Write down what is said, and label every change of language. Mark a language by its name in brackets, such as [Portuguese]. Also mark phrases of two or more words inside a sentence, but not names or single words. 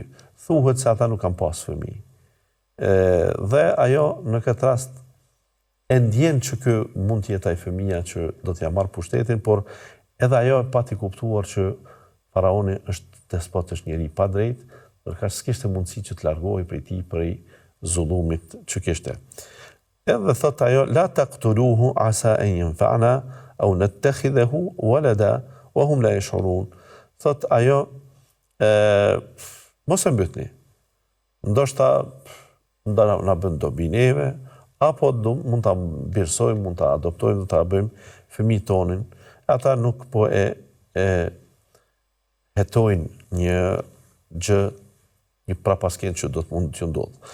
[Albanian] Thuhet se ata nuk kanë pas fëmijë. Dhe ajo në këtë rast e ndjen që ky mund të jetë ai fëmia që do t'ja marr pushtetin, por edhe ajo e pati kuptuar që faraoni është despot, është njeri pa drejt, ndërka s'kishte mundësi që të largohej prej tij, prej zullumit që kishte. Edhe thot ajo: [Arabic] لا تقتلوه عسى أن ينفعنا أو نتخذه ولدا وهم لا يشعرون. [Albanian] Thot ajo: mos e mbytni. Ndoshta na bën dobi neve, apo mund ta birësojmë, mund ta adoptojmë, ta bëjmë fëmijë tonin. Ata nuk po e hetojnë një gjë, një prapaskend që do të mund të ndodhë.